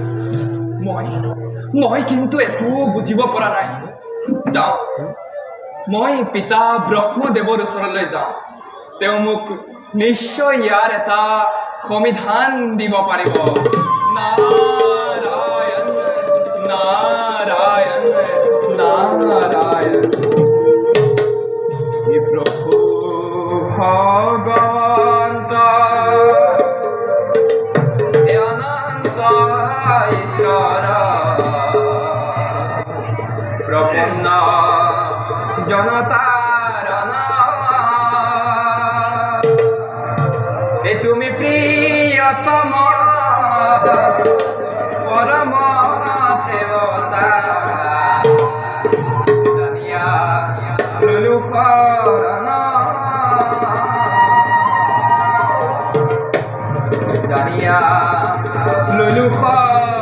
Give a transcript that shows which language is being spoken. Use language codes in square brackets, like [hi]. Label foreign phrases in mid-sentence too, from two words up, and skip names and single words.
[as] মই কিন্তু একো বুজিব পৰা নাই যাওঁ মই পিতা ব্ৰহ্মদেৱৰ ওচৰলৈ যাওঁ তেওঁ মোক নিশ্চয় ইয়াৰ এটা সমিধান দিব পাৰিব নাৰায়ণ নাৰায়ণ নাৰায়ণ হে প্ৰভু ভগৱন্ত হে অনন্ত ঈশ্বৰ প্ৰপন্ন জনতা তুমি প্রিয়তম পরম দেবতা জানিয়া লুলু শরণ জানিয়া লুলু শরণ